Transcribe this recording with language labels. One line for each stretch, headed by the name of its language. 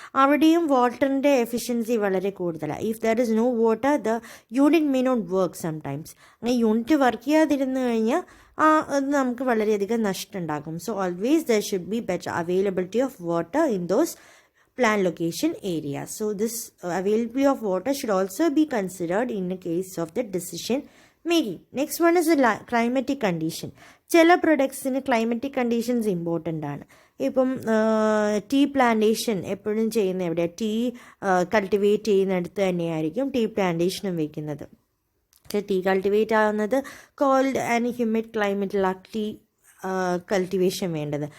Malayalam: അവിടെയും വാട്ടറിൻ്റെ എഫിഷ്യൻസി വളരെ കൂടുതലാണ്.
English: If there is no water the unit may not work sometimes.
Malayalam: അങ്ങനെ യൂണിറ്റ് വർക്ക് ചെയ്യാതിരുന്നു കഴിഞ്ഞാൽ അത് നമുക്ക് വളരെയധികം നഷ്ടം ഉണ്ടാകും.
English: So always there should be better availability of water in those plant location areas. So this availability of water should also be considered in the case of the decision making. Next one is the climatic condition.
Malayalam: ചില പ്രൊഡക്ട്സിന് climatic conditions important ആണ്. ഇപ്പം tea plantation എപ്പോഴും ചെയ്യുന്ന എവിടെ, tea cultivate ചെയ്യുന്നിടത്ത് തന്നെയായിരിക്കും tea പ്ലാന്റേഷനും വയ്ക്കുന്നത്. Tea cultivate ആവുന്നത് cold and humid ക്ലൈമറ്റിലാണ് tea cultivation വേണ്ടത്.